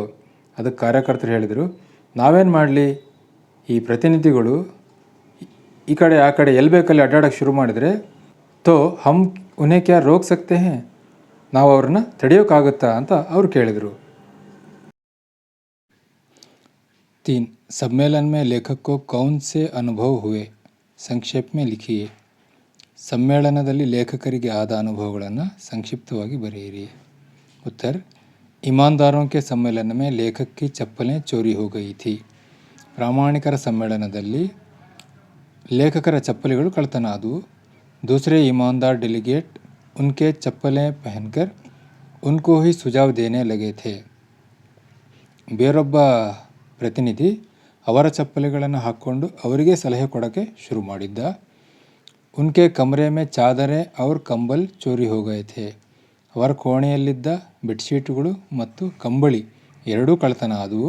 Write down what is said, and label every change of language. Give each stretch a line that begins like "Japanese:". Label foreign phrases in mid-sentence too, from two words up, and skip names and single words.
Kannada: ಅದಕ್ಕೆ ಕಾರ್ಯಕರ್ತರು ಹೇಳಿದರು, ನಾವೇನು ಮಾಡಲಿ, ಈ ಪ್ರತಿನಿಧಿಗಳು ಈ ಕಡೆ ಆ ಕಡೆ ಎಲ್ಲಿ ಬೇಕಲ್ಲಿ ಅಡ್ಡಾಡೋಕ್ಕೆ ಶುರು ಮಾಡಿದರೆ
Hindi: तो हम उन्हें क्या रोक सकते हैं,
Kannada: ನಾವು ಅವ್ರನ್ನ ತಡೆಯೋಕ್ಕಾಗುತ್ತಾ ಅಂತ ಅವ್ರು ಕೇಳಿದರು. 3.
Hindi: सम्मेलन में लेखक को कौन से अनुभव हुए, संक्षेप में लिखिए.
Kannada: ಸಮ್ಮೇಳನದಲ್ಲಿ ಲೇಖಕರಿಗೆ ಆದ ಅನುಭವಗಳನ್ನು ಸಂಕ್ಷಿಪ್ತವಾಗಿ ಬರೆಯಿರಿ. ಉತ್ತರ,
Hindi: ईमानदारों के सम्मेलन में लेखक की चप्पलें चोरी हो गई थी.
Kannada: ಪ್ರಾಮಾಣಿಕರ ಸಮ್ಮೇಳನದಲ್ಲಿ ಲೇಖಕರ ಚಪ್ಪಲಿಗಳು ಕಳ್ಳತನ ಆದವು.
Hindi: दूसरे ईमानदार डेलीगेट उनके चप्पलें पहनकर उनको ही सुझाव देने लगे थे.
Kannada: ಬೇರೊಬ್ಬ ಪ್ರತಿನಿಧಿ ಅವರ ಚಪ್ಪಲಿಗಳನ್ನು ಹಾಕ್ಕೊಂಡು ಅವರಿಗೆ ಸಲಹೆ ಕೊಡೋಕ್ಕೆ ಶುರು ಮಾಡಿದ್ದ.
Hindi: उनके कमरे में चादरें और कंबल चोरी हो गए थे.
Kannada: ಅವರ ಕೋಣೆಯಲ್ಲಿದ್ದ ಬೆಡ್ಶೀಟ್ಗಳು ಮತ್ತು ಕಂಬಳಿ ಎರಡೂ ಕಳ್ಳತನ ಆದವು.